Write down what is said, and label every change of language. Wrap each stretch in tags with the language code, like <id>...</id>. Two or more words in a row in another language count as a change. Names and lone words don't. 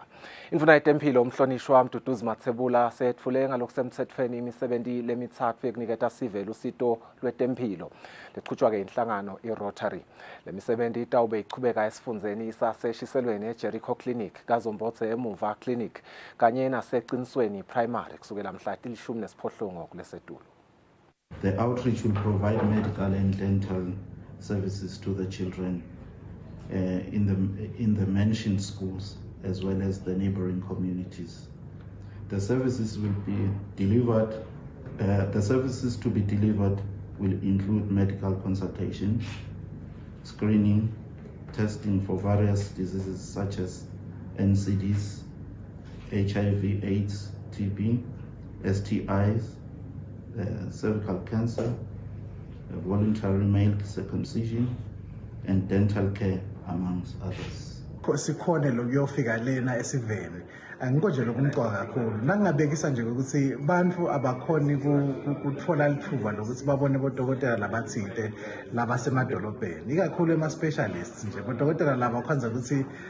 <ss>Indvuna yetempilo umhlonishwa Mduduzi Mathebula setfule ngalokusemthethweni imisebenti lemithathu ekuniketa sive lusito lwetempilo leqhutshwa ke inhlangano iRotary. Lemisebenti itawube ichubeka esifundzeni saseshiselweni eJericho Clinic kaZombotse emuva Clinic kanye naseqinisweni primary kusukela mhla tilishumi nesiphohlongo kulesetulo.</ss> <en>The outreach will provide medical and dental services to the children in the mentioned schools as well as the neighboring communities. The services will be delivered. The services to be delivered will include medical consultation, screening, testing for various diseases such as NCDs, HIV, AIDS, TB, STIs, cervical cancer, voluntary male circumcision, and dental care, amongst others.</en> <ss>Sikhona lokuyofika lena esiveni angikho lokumqoka kakhulu nangingabekisa nje ukuthi bantu abakhoni ukuthola lithuba lokuthi babone bodokotela labathile labasemadolobheni ikakhulu ema specialists nje bodokotela laba kwanza ukuthi</ss>